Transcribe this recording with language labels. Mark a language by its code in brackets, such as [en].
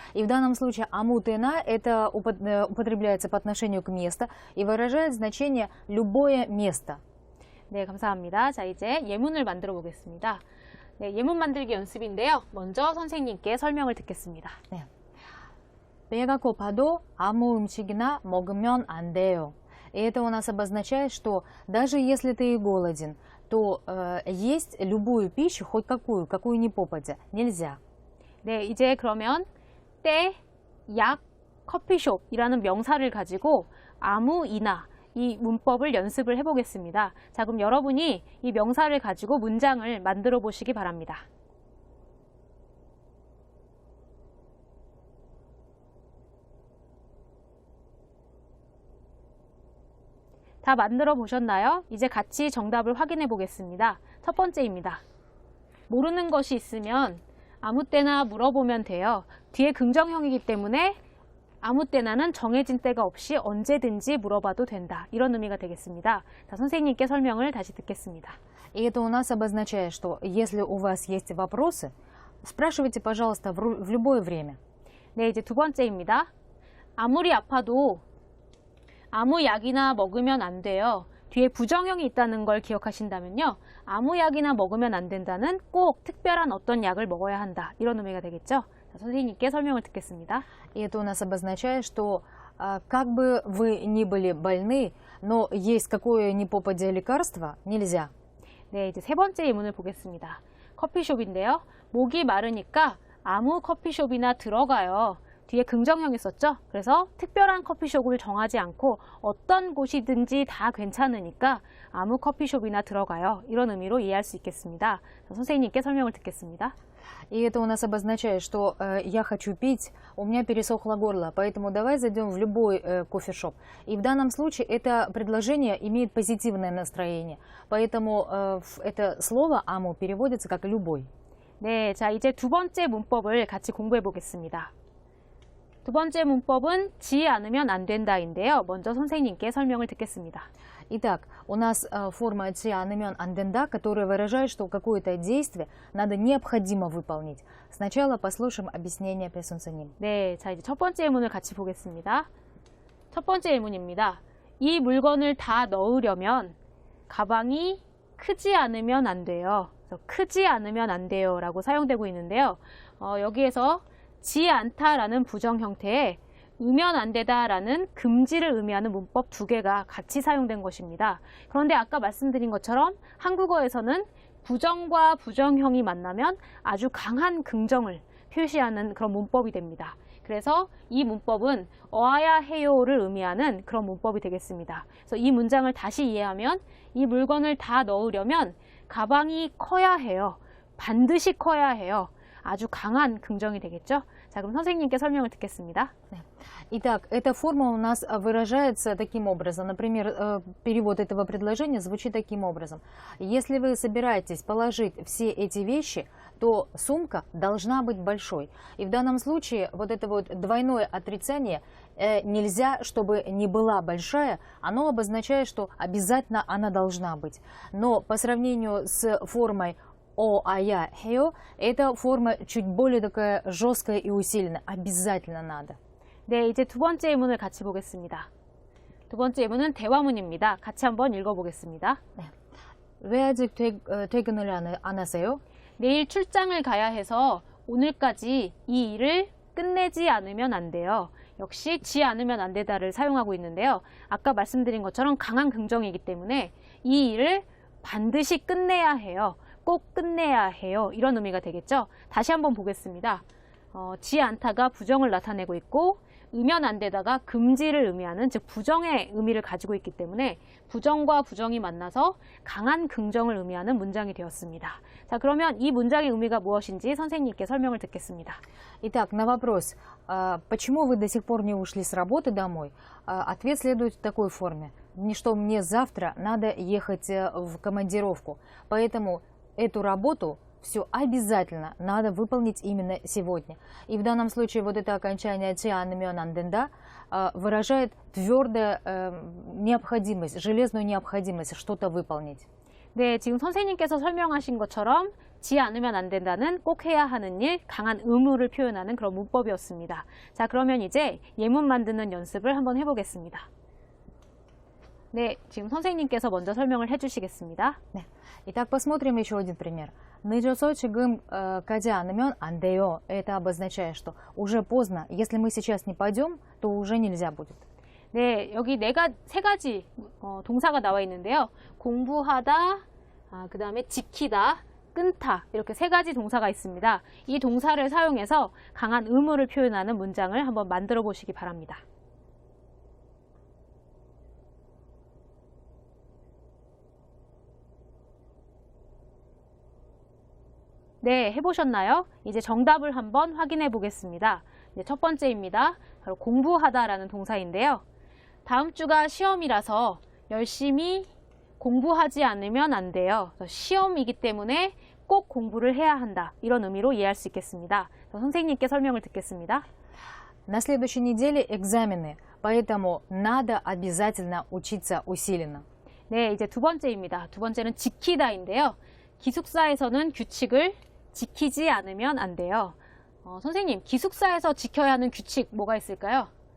[ru] И в данном случае амутена это употребляется по отношению к месту и выражает значение любое место. [ko] 네, 감사합니다. 자, 이제 예문을 만들어 보겠습니다. 네, 예문 만들기 연습인데요. 먼저 선생님께 설명을 듣겠습니다. 네. 배가 고파도 아무 음식이나 먹으면 안 돼요. [ru] И это у нас обозначает, что даже если ты и голоден, то есть любую пищу, хоть какую ни попадя, нельзя. [ko] 네, 이제 그러면 때, 약, 커피숍이라는 명사를 가지고 아무이나 이 문법을 연습을 해보겠습니다. 자, 그럼 여러분이 이 명사를 가지고 문장을 만들어 보시기 바랍니다. 다 만들어 보셨나요? 이제 같이 정답을 확인해 보겠습니다. 첫 번째입니다. 모르는 것이 있으면 아무 때나 물어보면 돼요. 뒤에 긍정형이기 때문에 아무 때나는 정해진 때가 없이 언제든지 물어봐도 된다. 이런 의미가 되겠습니다. 자, 선생님께 설명을 다시 듣겠습니다. [ru] И это у нас обозначает, что если у вас есть вопросы, спрашивайте, пожалуйста, в любое время. [ko] 네, 이제 두 번째입니다. 아무리 아파도 아무 약이나 먹으면 안 돼요. 뒤에 부정형이 있다는 걸 기억하신다면요. 아무 약이나 먹으면 안 된다는 꼭 특별한 어떤 약을 먹어야 한다. 이런 의미가 되겠죠. 자, 선생님께 설명을 듣겠습니다. [ru] И это у нас обозначает, что как бы вы ни были больны, но есть какое ни попадя лекарство нельзя. [ko] 네, 이제 세 번째 예문을 보겠습니다. 커피숍인데요. 목이 마르니까 아무 커피숍이나 들어가요. 뒤에 긍정형이 썼죠. 그래서 특별한 커피숍을 정하지 않고 어떤 곳이든지 다 괜찮으니까 아무 커피숍이나 들어가요. 이런 의미로 이해할 수 있겠습니다. 선생님께 설명을 듣겠습니다. [ru] И это у нас обозначает, что я хочу пить, у меня пересохло горло, поэтому давай зайдем в любой кофешоп. И в данном случае это предложение имеет позитивное настроение, поэтому это слово «аму» переводится как «любой». [ko] 네, 자 이제 두 번째 문법을 같이 공부해 보겠습니다. 두 번째 문법은 지 않으면 안 된다인데요. 먼저 선생님께 설명을 듣겠습니다. [ru] Итак, у нас форма «ци анымен анденда», которая выражает, что какое-то действие надо необходимо выполнить. Сначала послушаем объяснение песунсаним. [ko] 네, 자 이제 첫 번째 예문을 같이 보겠습니다. 첫 번째 예문입니다. 이 물건을 다 넣으려면 가방이 크지 않으면 안 돼요. 그래서 크지 않으면 안 돼요 라고 사용되고 있는데요. 여기에서 지 않다라는 부정 형태에 으면 안 되다라는 금지를 의미하는 문법 두 개가 같이 사용된 것입니다. 그런데 아까 말씀드린 것처럼 한국어에서는 부정과 부정형이 만나면 아주 강한 긍정을 표시하는 그런 문법이 됩니다. 그래서 이 문법은 어야 해요를 의미하는 그런 문법이 되겠습니다. 그래서 이 문장을 다시 이해하면 이 물건을 다 넣으려면 가방이 커야 해요. 반드시 커야 해요. 아주 강한 긍정이 되겠죠? 자, 그럼 선생님께 설명을 듣겠습니다. [ru] Итак, эта форма у нас выражается таким образом. Например, перевод этого предложения звучит таким образом. Если вы собираетесь положить все эти вещи, то сумка должна быть большой. И в данном случае вот это вот двойное отрицание нельзя, чтобы не была большая, оно обозначает, что обязательно она должна быть. Но по сравнению с формой о, а я, хео, эта форма чуть более такая жесткая и усиленная. Обязательно надо. [ko] 네, 이제 두 번째 예문을 같이 보겠습니다. 두 번째 예문은 대화문입니다. 같이 한번 읽어보겠습니다. 왜 아직 퇴근을 안 하세요? 내일 출장을 가야 해서 오늘까지 이 일을 끝내지 않으면 안 돼요. 역시 지 않으면 안 되다를 사용하고 있는데요. 아까 말씀드린 것처럼 강한 긍정이기 때문에 이 일을 반드시 끝내야 해요. 꼭 끝내야 해요. 이런 의미가 되겠죠. 다시 한번 보겠습니다. 지 않다가 부정을 나타내고 있고 으면 안 되다가 금지를 의미하는, 즉 부정의 의미를 가지고 있기 때문에 부정과 부정이 만나서 강한 긍정을 의미하는 문장이 되었습니다. 자, 그러면 이 문장의 의미가 무엇인지 선생님께 설명을 듣겠습니다. [ru] Итак, на вопрос, почему вы до сих пор не ушли с работы домой, ответ следует в такой форме. Что мне завтра надо ехать в командировку, поэтому эту работу все обязательно надо выполнить именно сегодня. И в данном случае вот это окончание «цианмён анденда» выражает твердую необходимость, железную необходимость что-то выполнить. [ko] 네, 지금 선생님께서 설명하신 것처럼 지 않으면 안 된다는 꼭 해야 하는 일, 강한 의무를 표현하는 그런 문법이었습니다. 자, 그러면 이제 예문 만드는 연습을 한번 해보겠습니다. 네, 지금 선생님께서 먼저 설명을 해주시겠습니다. 네. [ru] Итак, посмотрим еще один пример. [ko] 늦어서 지금 가지 않으면 안 돼요. [ru] Это обозначает, что уже поздно. Если мы сейчас не пойдем, то уже нельзя будет. [ko] 네, 여기 세 가지 동사가 나와 있는데요. 공부하다, 그 다음에 지키다, 끊다, 이렇게 세 가지 동사가 있습니다. 이 동사를 사용해서 강한 의무를 표현하는 문장을 한번 만들어 보시기 바랍니다. 네, 해보셨나요? 이제 정답을 한번 확인해 보겠습니다. 네, 첫 번째입니다. 바로 공부하다라는 동사인데요. 다음 주가 시험이라서 열심히 공부하지 않으면 안 돼요. 시험이기 때문에 꼭 공부를 해야 한다. 이런 의미로 이해할 수 있겠습니다. 선생님께 설명을 듣겠습니다. [ru] На следующей неделе экзамены, поэтому надо обязательно учиться усиленно. [ko] 네, 이제 두 번째입니다. 두 번째는 지키다인데요. 기숙사에서는 규칙을 지키지 않으면 안 돼요. 선생님, 기숙사에서 지켜야 하는 규칙 뭐가 있을까요?